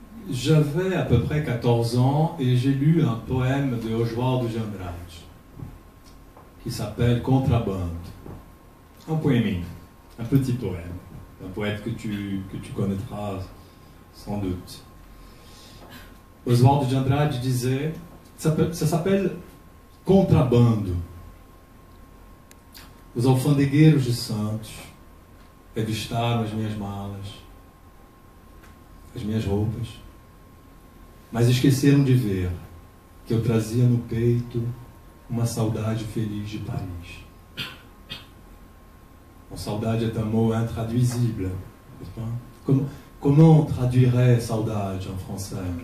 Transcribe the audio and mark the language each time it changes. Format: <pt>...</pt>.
<fr>J'avais à peu près 14 ans et j'ai lu un poème de Oswald de Andrade qui s'appelle Contrabande. Un poémie, un petit poème, un poète que tu connaîtras sans doute. Oswald de Andrade disait, ça s'appelle Contrabando.</fr> <pt>Os alfandegueiros de Santos revistaram as minhas malas, as minhas roupas, mas esqueceram de ver que eu trazia no peito uma saudade feliz de Paris.</pt> <fr>Une saudade est un mot intraduisible, n'est-ce pas? Comment on traduirait saudade en français?</fr>